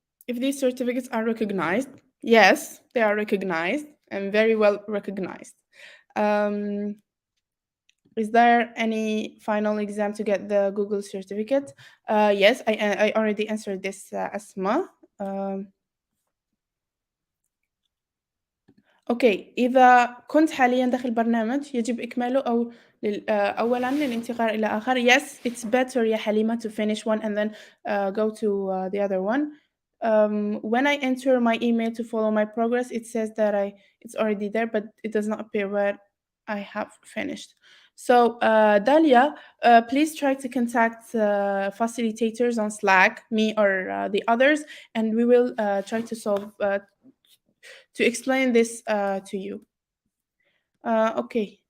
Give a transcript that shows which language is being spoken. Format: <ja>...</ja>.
<en>If these certificates are recognized, yes, they are recognized and very well recognized. Is there any final exam to get the Google certificate? Yes, I already answered this, Asma.</en> <ar>أوكي، إذا كنت حاليًا داخل برنامج يجب إكماله أو أولًا للانتقال إلى آخر.</ar> <en>Yes, it's better يا حليمة to finish one and then go to the other one. When I enter my email to follow my progress, it says that it's already there, but it does not appear where I have finished. So, Dalia, please try to contact facilitators on Slack, me or the others, and we will try to solve to explain this to you. Okay.</en>